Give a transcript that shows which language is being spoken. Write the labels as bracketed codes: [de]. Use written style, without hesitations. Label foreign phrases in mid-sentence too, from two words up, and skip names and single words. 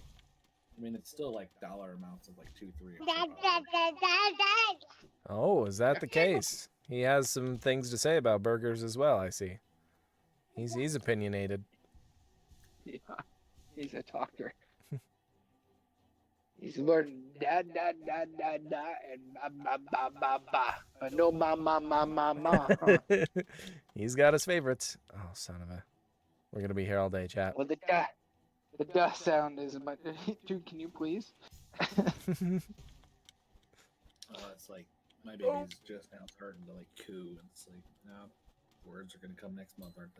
[en] I mean, it's still like dollar amounts of like $2, $3. or $4. Oh, is that the case? He has some things to say about burgers as well. I see. He's opinionated. Yeah, he's a talker. He's learning da da da da da and ba ba ba ba ba, but no ma ma ma ma ma. He's got his favorites. Oh, son of a. We're gonna be here all day, chat. Well, the da sound is much. Dude, can you please? It's like my baby's just now starting to like coo, and it's like, no, words are gonna come next month, aren't they?